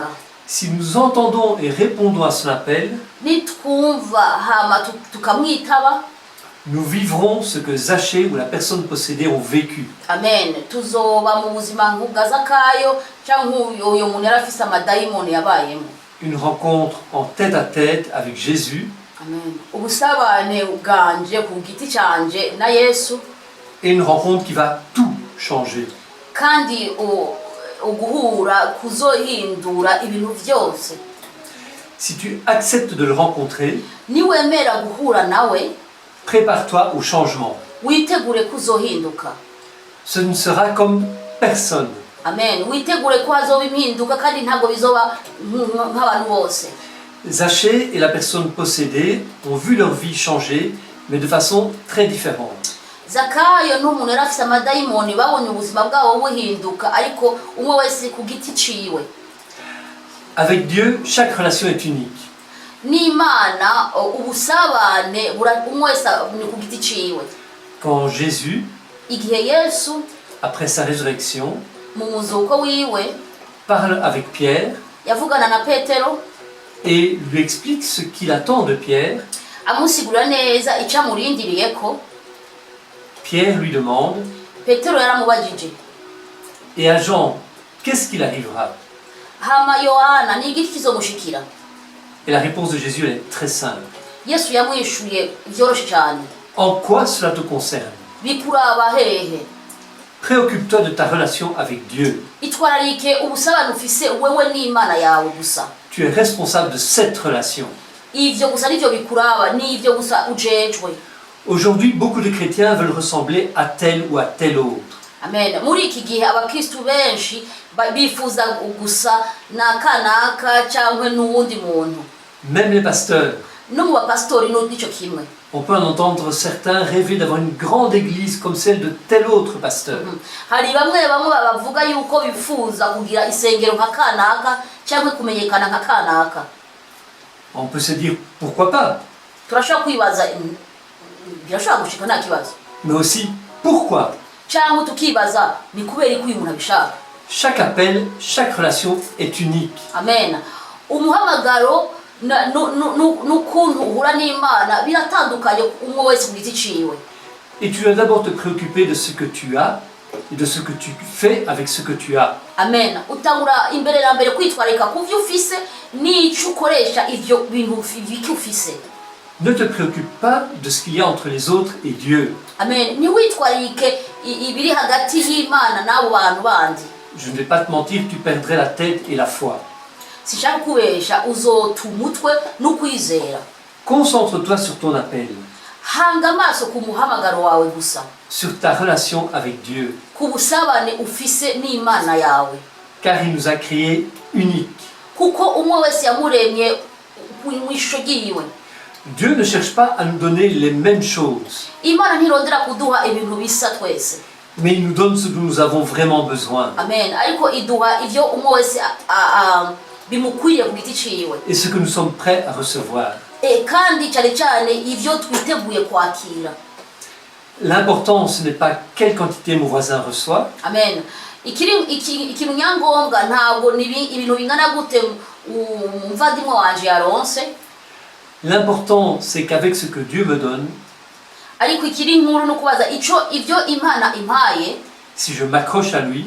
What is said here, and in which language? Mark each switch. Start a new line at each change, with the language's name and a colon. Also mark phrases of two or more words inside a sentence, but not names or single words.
French: Si nous entendons et répondons à son appel,
Rundi: nitwumva hama tukamwitaba,
French: nous vivrons ce que Zachée ou la personne possédée ont vécu. Amen.
Rundi: Tuzoba mu buzima nk'ubwa Zakayo cyangwa uyo muntu yari afise amadayimoni yabayemo.
French: Une rencontre en tête à tête avec Jésus. Amen.
Rundi: Ubusabane bwanje ku giti cyanje na Yesu.
French: Et une rencontre qui va tout changer.
Rundi: Kandi uguhura kuzohindura ibintu byose.
French: Si tu acceptes de le rencontrer,
Rundi: niwemera guhura nawe,
French: prépare-toi au changement.
Rundi: Witegure kuzohinduka.
French: Ce ne sera comme personne. Amen.
Rundi: Witegure ko hazoba impinduka kandi ntabwo bizoba nk'abantu bose.
French: Zachée et la personne possédée ont vu leur vie changer, mais de façon très différente.
Rundi: Zakayo n'umuntu yari afise amadayimoni babonye ubuzima bwabo buhinduka, ariko umwe wese ku giti ciwe.
French: Avec Dieu, chaque relation est unique.
Rundi: N'Imana ubusabane umwe wese ni ku giti ciwe.
French: Quand Jésus,
Rundi: igihe Yesu
French: après sa résurrection,
Rundi: mu muzuko wiwe
French: parle avec Pierre
Rundi: yavugana na Petero
French: et lui explique ce qu'il attend de Pierre,
Rundi: amusigura neza icyo amurindiriyeko,
French: Pierre lui demande:
Rundi: Petero yaramubajije,
French: et à Jean, qu'est-ce qu'il arrivera?
Rundi: Hama Yohana ni igiki kizomushikira?
French: Et la réponse de Jésus elle est très simple.
Rundi: Yesu yamwishuye byoroshe cyane.
French: En quoi cela te concerne?
Rundi: Bikuraba hehe?
French: Préoccupe-toi de ta relation avec Dieu.
Rundi: Itwararike ubusabane ufise wewe n'Imana yawe gusa.
French: Tu es responsable de cette relation.
Rundi: Ivyo gusa nivyo bikuraba, ni ivyo gusa ujejwe.
French: Aujourd'hui, beaucoup de chrétiens veulent ressembler à tel ou à tel autre. Amen.
Rundi: Muri iki gihe abakristu benshi bifuza gusa n'akanaka cyangwa n'uwundi muntu.
French: Même les pasteurs.
Rundi: No mu bapastori no nico kimwe.
French: On peut en entendre certains rêver d'avoir une grande église comme celle de tel autre pasteur.
Rundi: Hari bamwe bavuga yuko bifuza kugira isengero nka kanaka cyangwa kumenyekana nka kanaka.
French: On peut se dire pourquoi pas.
Rundi: Turashobora kwibaza birashobora gushika nta kibazo.
French: Mais aussi pourquoi.
Rundi: Cyangwa tukibaza ni kubera iki uyu muntu abishaka.
French: Chaque appel, chaque relation est unique. Amen.
Rundi: Umuhamagaro n'ukuntu uhura n'Imana biratandukanye umwe wese ku giti ciwe.
French: Et tu dois d'abord te préoccuper de ce que tu as et de ce que tu fais avec ce que tu as. Amen.
Rundi: Utangura imbere na mbere kwitwarika ku byo ufise n'icyo ukoresha ivyo bintu biki ufise.
French: Ne te préoccupe pas de ce qu'il y a entre les autres et Dieu. Amen.
Rundi: Ni witwarike ibiri hagati y'Imana n'abo bantu bandi.
French: Je ne vais pas te mentir, tu perdrais la tête et la foi.
Rundi: Sishaka kubesha uzota umutwe n'ukwizera.
French: Concentre-toi sur ton appel.
Rundi: Hanga amaso ku muhamagaro wawe gusa.
French: Sur ta relation avec Dieu.
Rundi: Ku busabane ufise n'Imana yawe.
French: Car il nous a créés uniques.
Rundi: Kuko umwe wese yamuremye mu ishusho yiwe.
French: Dieu ne cherche pas à nous donner les mêmes choses.
Rundi: Imana ntirondera kuduha ibintu bisa twese.
French: Mais il nous donne ce dont nous avons vraiment besoin. Amen.
Rundi: Ariko iduha ivyo umwe wese bimukwiye ku giti ciwe.
French: Et ce que nous sommes prêts à recevoir.
Rundi: Kandi cyane cyane ivyo twiteguye kwakira.
French: L'important, ce n'est pas quelle quantité mon voisin reçoit. Amen.
Rundi: Ikintu nyangombwa ntabwo ni ibintu bingana gute umuvandimwe wanje yaronse.
French: L'important, c'est qu'avec ce que Dieu me donne,
Rundi: ariko ikiri nkuru no kubaza ivyo Imana impaye,
French: si je m'accroche à lui,